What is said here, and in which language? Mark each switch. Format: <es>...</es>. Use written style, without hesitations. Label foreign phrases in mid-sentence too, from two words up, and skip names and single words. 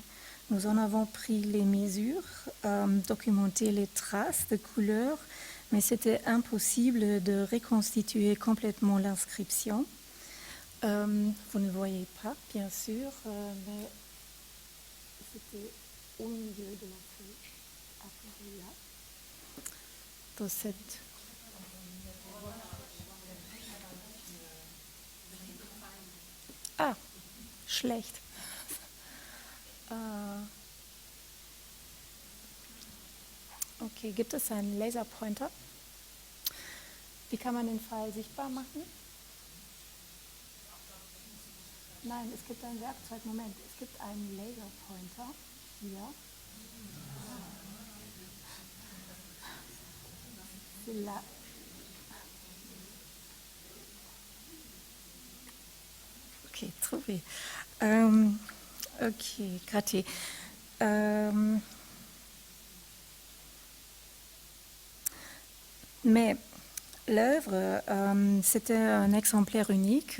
<fr>Nous en avons pris les mesures, documenté les traces de couleurs, mais c'était impossible de reconstituer complètement l'inscription. Vous ne voyez pas, bien sûr, mais c'était au milieu de la feuille, après là, dans cette...</fr> <de>Ah, schlecht. Okay, gibt es einen Laserpointer? Wie kann man den Pfeil sichtbar machen? Nein, es gibt ein Werkzeug. Moment, es gibt einen Laserpointer hier.</de> <fr>Ok, trouvé. Ok, gratté. Mais l'œuvre, c'était un exemplaire unique.</fr>